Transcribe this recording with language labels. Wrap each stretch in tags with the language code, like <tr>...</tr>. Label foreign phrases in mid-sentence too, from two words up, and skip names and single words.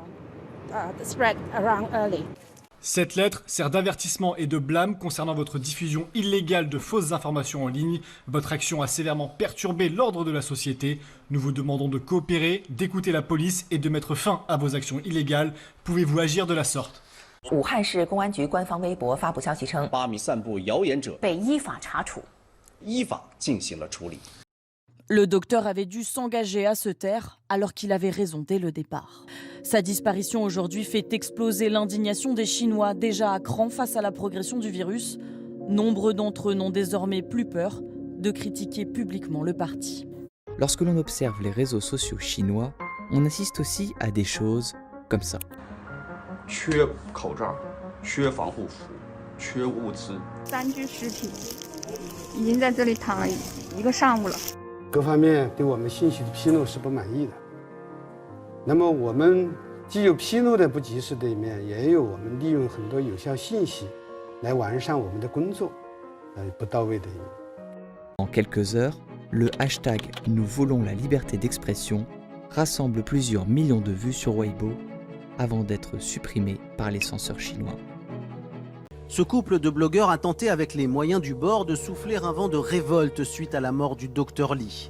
<fr>Cette lettre sert d'avertissement et de blâme concernant votre diffusion illégale de fausses informations en ligne. Votre action a sévèrement perturbé l'ordre de la société. Nous vous demandons de coopérer, d'écouter la police et de mettre fin à vos actions illégales. Pouvez-vous agir de la sorte ?</fr> <zh>武汉市公安局官方微博发布消息称，8名散布谣言者被依法查处，依法进行了处理。</zh> <fr>Le docteur avait dû s'engager à se taire alors qu'il avait raison dès le départ. Sa disparition aujourd'hui fait exploser l'indignation des Chinois déjà à cran face à la progression du virus. Nombre d'entre eux n'ont désormais plus peur de critiquer publiquement le parti. Lorsque l'on observe les réseaux sociaux chinois, on assiste aussi à des choses comme ça.</fr> <zh>缺口罩，缺防护服，缺物资。 3具尸体已经在这里躺了1个上午了。各方面对我们信息的披露是不满意的。那么我们既有披露的不及时的一面，也有我们利用很多有效信息来完善我们的工作，不到位的一面。</zh> <fr>En quelques heures, le hashtag Nous voulons la liberté d'expression rassemble plusieurs millions de vues sur Weibo avant d'être supprimé par les censeurs chinois. Ce couple de blogueurs a tenté avec les moyens du bord de souffler un vent de révolte suite à la mort du docteur Li.</fr>